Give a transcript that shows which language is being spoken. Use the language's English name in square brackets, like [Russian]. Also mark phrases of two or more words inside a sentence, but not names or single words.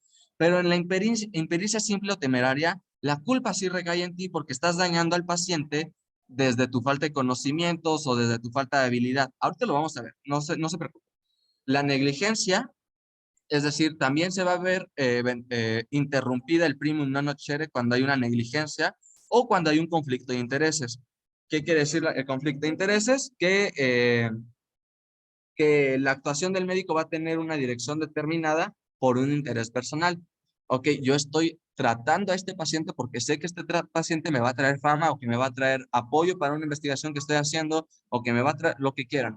[Spanish] Pero en la impericia simple o temeraria, la culpa sí recae en ti porque estás dañando al paciente desde tu falta de conocimientos o desde tu falta de habilidad. Ahorita lo vamos a ver, no se preocupe. La negligencia, es decir, también se va a ver interrumpida el [Latin] primum non nocere [Spanish] cuando hay una negligencia o cuando hay un conflicto de intereses. ¿Qué quiere decir el conflicto de intereses? Que la actuación del médico va a tener una dirección determinada por un interés personal. Ok, yo estoy tratando a este paciente porque sé que este paciente me va a traer fama o que me va a traer apoyo para una investigación que estoy haciendo o que me va a traer lo que quieran.